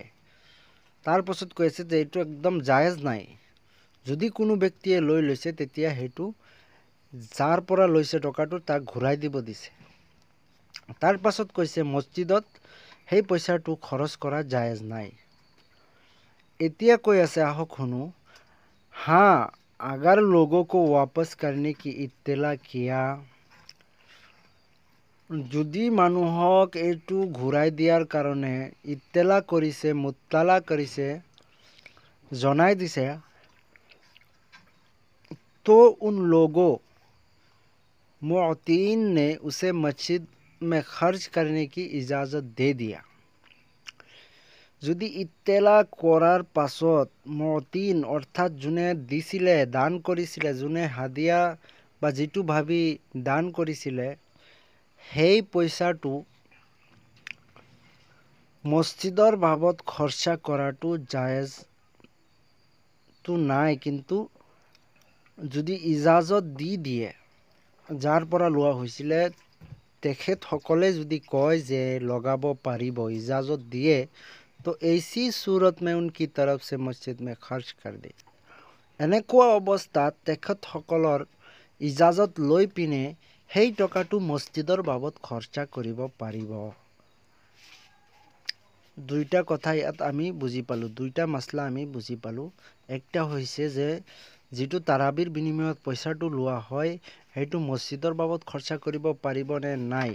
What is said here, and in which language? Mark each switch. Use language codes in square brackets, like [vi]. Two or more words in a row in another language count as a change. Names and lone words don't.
[as] তাৰ পাছত কৈ আছে যে এইটো একদম জায়েজ নাই। যদি কোনো ব্যক্তিয়ে লৈছে তেতিয়া সেইটো যাৰ পৰা লৈছে টকাটো তাক ঘূৰাই দিব দিছে। তাৰ পাছত কৈছে মছজিদত সেই পইচাটো খৰচ কৰা জায়েজ নাই। এতিয়া কৈ আছে আহক শুনো। [hi] हाँ, अगर लोगों को वापस करने की इत्तला किया, [as] যদি মানুহক এইটো ঘূৰাই দিয়াৰ কাৰণে ইত্তেলা কৰিছে, মুত্তালা কৰিছে, জনাই দিছে, [hi] तो उन लोगों मुअतीन ने उसे मस्जिद में खर्च करने की इजाज़त दे दिया। [as] যদি ইত্তেলা কৰাৰ পাছত মুअতিন অৰ্থাৎ যোনে দিছিলে, দান কৰিছিলে, যোনে হাদিয়া বা যিটো ভাবি দান কৰিছিলে, সেই পইচাটো মছজিদৰ বাবদ খৰচা কৰাটো জায়েজটো নাই। কিন্তু যদি ইজাজত দি দিয়ে, যাৰ পৰা লোৱা হৈছিলে তেখেতসকলে যদি কয় যে লগাব পাৰিব, ইজাজত দিয়ে, তো [hi] ऐसी सूरत में उनकी तरफ से मस्जिद में खर्च कर दे। [as] এনেকুৱা অৱস্থাত তেখেতসকলৰ ইজাজত লৈ পিনে সেই টকাটো মছজিদৰ বাবদ খৰচা কৰিব পাৰিব। দুইটা কথা ইয়াত আমি বুজি পালোঁ, দুইটা মাসলা আমি বুজি পালোঁ। একটা হৈছে যে যিটো তাৰাবিৰ বিনিময়ত পইচাটো লোৱা হয় সেইটো মছজিদৰ বাবদ খৰচা কৰিব পাৰিব নে নাই।